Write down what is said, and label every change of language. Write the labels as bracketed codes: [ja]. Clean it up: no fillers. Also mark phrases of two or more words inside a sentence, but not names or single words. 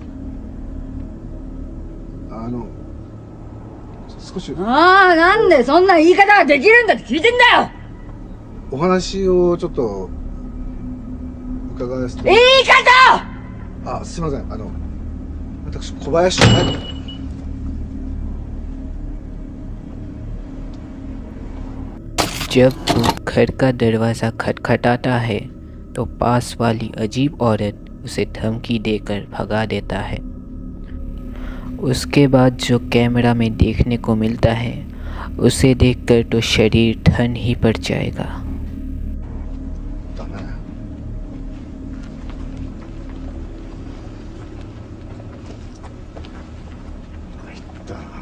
[ja] 少しなんでそんな言い方ができるんだって聞いてんだよ。お話をちょっと伺わせて。言い方！すいません。私小林じゃない。 [hi] जब वो घर का दरवाज़ा खटखटाता है तो पास वाली अजीब औरत उसे धमकी देकर भगा देता है। उसके बाद जो कैमरा में देखने को मिलता है उसे देखकर तो शरीर ठन ही पड़ जाएगा। [ja] だね。入ったな。